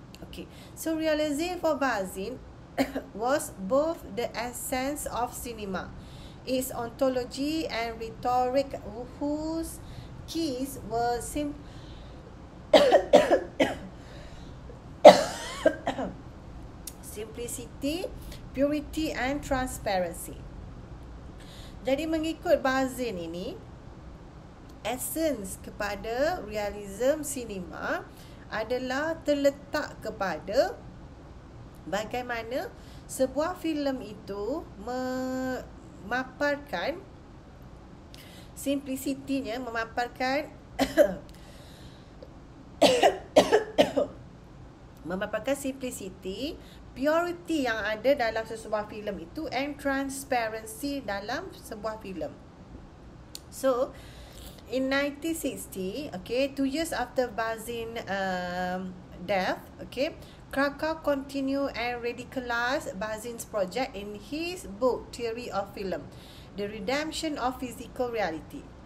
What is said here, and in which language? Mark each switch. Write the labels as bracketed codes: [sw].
[en] Okay, so realism for Bazin was both the essence of cinema, its ontology and rhetoric, whose keys were simplicity, purity and transparency. [ms] Jadi mengikut Bazin ini, essence kepada realism cinema adalah terletak kepada bagaimana sebuah filem itu memaparkan simplicity-nya, memaparkan simplicity, purity yang ada dalam sebuah filem itu [en] and transparency [ms] dalam sebuah filem. [en] So in 1960, okay, 2 years after Bazin death, okay, Krakow continued and radicalized Bazin's project in his book Theory of Film, The Redemption of Physical Reality.